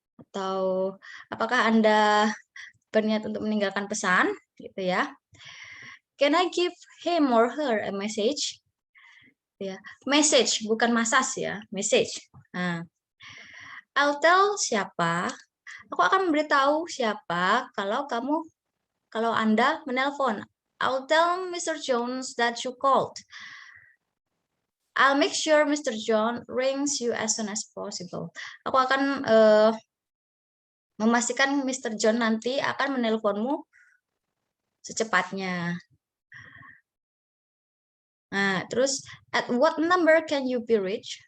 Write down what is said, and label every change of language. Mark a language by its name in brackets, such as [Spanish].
[Indonesian] Atau apakah Anda berniat untuk meninggalkan pesan? Gitu ya. [English] Can I give him or her a message? [Indonesian] Ya, message bukan masas ya, message. Nah, [English] I'll tell [Indonesian] siapa? Aku akan memberitahu siapa kalau Anda menelpon. [English] I'll tell Mr. Jones that you called. I'll make sure Mr. John rings you as soon as possible. [Indonesian] Aku akan memastikan Mr. John nanti akan menelponmu secepatnya. Nah, terus [English] at what number can you be reached?